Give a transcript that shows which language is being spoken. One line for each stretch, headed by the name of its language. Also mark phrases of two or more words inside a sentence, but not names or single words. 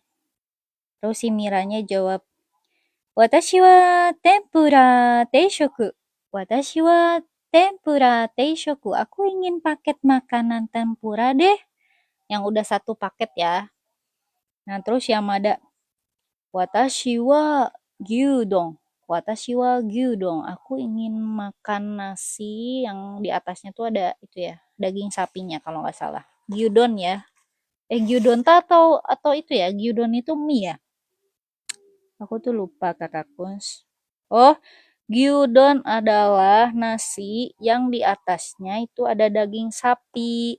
Indonesian: Terus si Miranya jawab,
Japanese: 私は天ぷら定食. 私は天ぷら定食.
Indonesian: Aku ingin paket makanan tempura deh. Yang udah 1 paket ya. Nah, terus Yamada,
Japanese: 私は牛丼. 私は牛丼.
Indonesian: Aku ingin makan nasi yang di atasnya tuh ada itu ya, daging sapinya kalau nggak salah. Gyudon ya. Gyudon atau itu ya, gyudon itu mie ya. Aku tuh lupa Kakak Kuns. Oh, gyudon adalah nasi yang di atasnya itu ada daging sapi.